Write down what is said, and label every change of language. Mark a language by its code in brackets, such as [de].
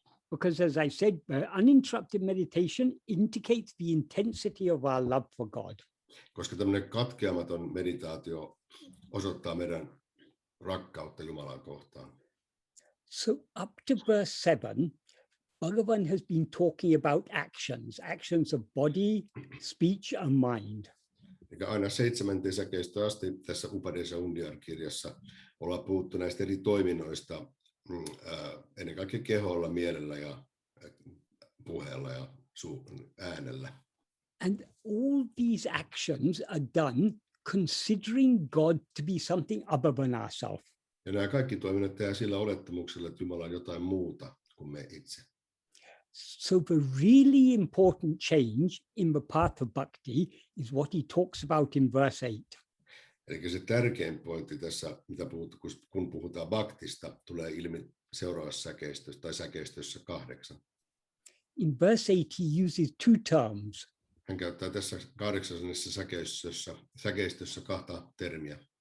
[en] because as I said, uninterrupted meditation indicates the intensity of our love for God. [fi] Koska tämmöinen katkeamaton meditaatio osoittaa meidän rakkautta Jumalan kohtaan. [en] So up to verse 7, Bhagavan has been talking about actions of body, speech and mind. [fi] Eikä aina 7. säkeistöön asti tässä Upadesa Undiyar-kirjassa ollaan puhuttu näistä eri toiminnoista, ennen kaikkea keholla, mielellä ja puheella ja äänellä. [en] And all these actions are done considering God to be something other than ourselves. [fi] Ja nämä kaikki toiminnot tehdään sillä olettamuksella, että Jumala on jotain muuta kuin me itse. [en] So the really important change in the path of bhakti is what he talks about in verse 8. [fi] Eli se tärkein pointti tässä, mitä kun puhutaan bhaktista, tulee ilmi seuraavassa säkeistössä tai säkeistössä 8. [en] In verse 8 he uses two terms. [fi] Hän käyttää tässä 8. säkeistössä kahta termiä.